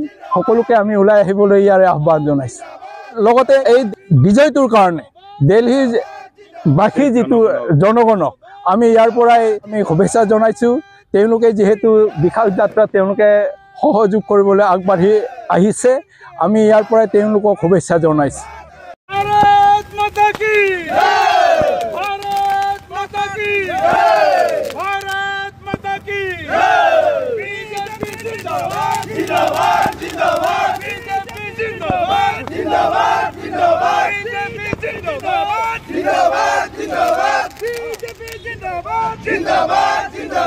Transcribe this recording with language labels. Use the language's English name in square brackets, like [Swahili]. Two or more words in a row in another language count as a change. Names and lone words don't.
[Assamese] সকলোকে আমি ওলাই আহিবলৈ ইয়াৰে আহ্বান জনাইছোঁ। লগতে এই বিজয়টোৰ কাৰণে দিল্লীৰ বাসী যিটো জনগণক আমি ইয়াৰ পৰাই আমি শুভেচ্ছা জনাইছোঁ। তেওঁলোকে যিহেতু বিকাশ যাত্ৰাত তেওঁলোকে সহযোগ কৰিবলৈ আগবাঢ়ি আহিছে, আমি ইয়াৰ পৰাই তেওঁলোকক শুভেচ্ছা জনাইছোঁ। [Hindi] भारत माता की जय, भारत माता की जय, भारत माता की जय। बीजेपी जिंदाबाद जिंदाबाद जिंदाबाद, बीजेपी जिंदाबाद जिंदाबाद जिंदाबाद, बीजेपी जिंदाबाद जिंदाबाद जिंदाबाद, बीजेपी जिंदाबाद जिंदाबाद जिंदाबाद।